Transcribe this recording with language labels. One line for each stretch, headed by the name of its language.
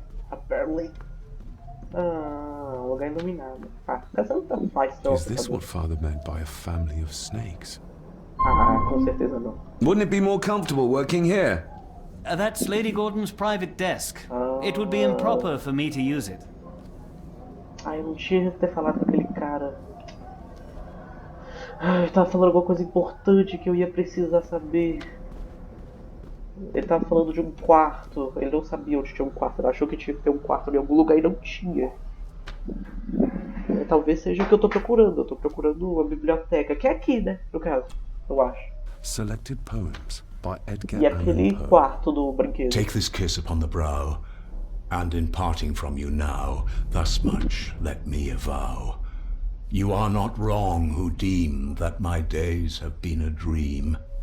English: Apparently.
Portuguese: Lugar iluminado. Ah, essa não faz tão.
English: Is this what Father meant by a family of snakes?
Portuguese: Ah, com certeza não.
English: Wouldn't it be more comfortable working here? That's Lady Gordon's private desk. It would be improper for me to use it.
Portuguese: Ah, eu não tinha que ter falado com aquele cara. Ele tava falando alguma coisa importante que eu ia precisar saber. Ele tava falando de um quarto. Ele não sabia onde tinha um quarto. Ele achou que tinha que ter um quarto em algum lugar e não tinha. Talvez seja o que eu tô procurando. Eu tô procurando uma biblioteca. Que é aqui, né? No caso, eu acho.
English: Selected poems by Edgar
Portuguese: E aquele
English: Allan Poe.
Portuguese: quarto do brinquedo.
English: Take this kiss upon the brow, and in parting from you now, thus much let me avow. You are not wrong who deem that my days have been a dream.